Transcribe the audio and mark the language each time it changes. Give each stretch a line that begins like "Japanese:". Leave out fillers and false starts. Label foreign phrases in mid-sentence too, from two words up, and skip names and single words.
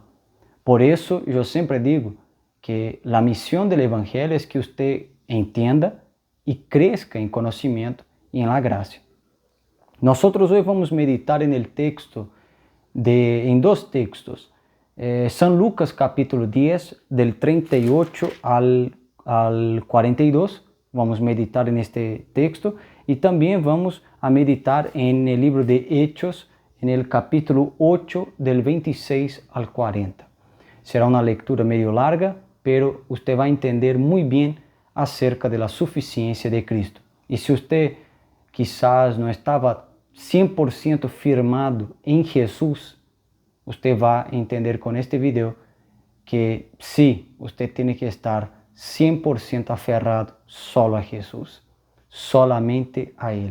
Portuguese: Por isso, eu sempre digo que a missão do Evangelho é que você entenda e cresça em conhecimento e em la graça. Nós hoje vamos meditar em dois textos. São Lucas capítulo 10,
Spanish: del 38 al 42,
Portuguese: vamos meditar neste texto e também
Spanish: vamos a meditar en el libro de Hechos, en el capítulo 8, del 26 al 40.
Portuguese: Será uma leitura meio larga,
Spanish: pero usted
Portuguese: vai entender muito bem acerca da suficiência de Cristo. E se você quizás não estava 100% firmado em Jesus, você vai entender com este vídeo que sim, você tem que estar 100% aferrado
Spanish: solo a Jesus, solamente
Portuguese: a Ele.